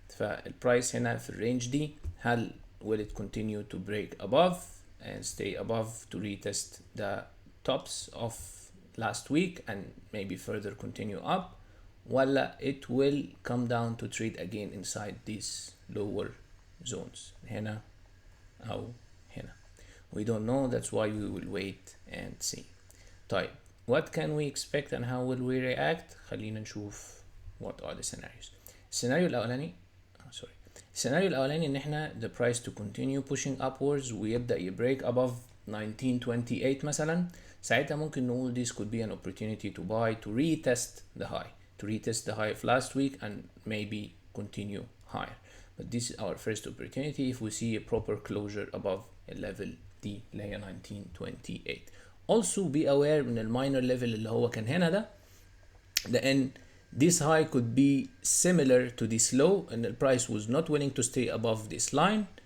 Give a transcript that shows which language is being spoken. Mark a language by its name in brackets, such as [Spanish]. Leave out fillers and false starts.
[Arabic] فالبرايس هنا في الرينج دي، هل [English] will it continue to break above and stay above to retest the tops of last week and maybe further continue up, ولا it will come down to trade again inside these lower zones [Arabic] هنا أو هنا؟ [English] We don't know, that's why we will wait and see. طيب what can we expect and how will we react؟ [Arabic] خلينا نشوف [English] what are the scenarios. [Arabic] السيناريو الأولاني السيناريو الأولاني إن احنا [English] the price to continue pushing upwards [Arabic] ويبدأ يبريك above 1928 مثلا. ساعتها ممكن نقول [English] this could be an opportunity to buy, to retest the high of last week and maybe continue higher. But this is our first opportunity if we see a proper closure above a level [Arabic] دي اللي هي [English] 1928. Also be aware من الماينر level [Arabic] اللي هو كان هنا ده، لأن [English] this high could be similar to this low and the price was not willing to stay above this line.